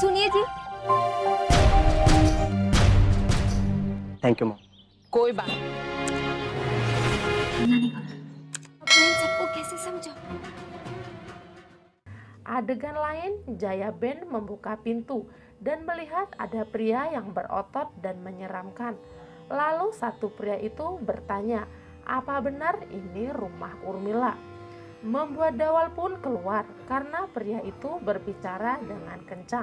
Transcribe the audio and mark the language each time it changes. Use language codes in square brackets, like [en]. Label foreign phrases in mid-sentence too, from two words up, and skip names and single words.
[hi] जी। [en] Thank you Mom. [hi] कोई बात। सुना नहीं कहा। अब मैं इन सबको कैसे समझाऊं? [id] Adegan lain, Jaya Ben membuka pintu dan melihat ada pria yang berotot dan menyeramkan. Lalu satu pria itu bertanya, apa benar ini rumah Urmila? Membuat Dawal pun keluar karena pria itu berbicara dengan kencang.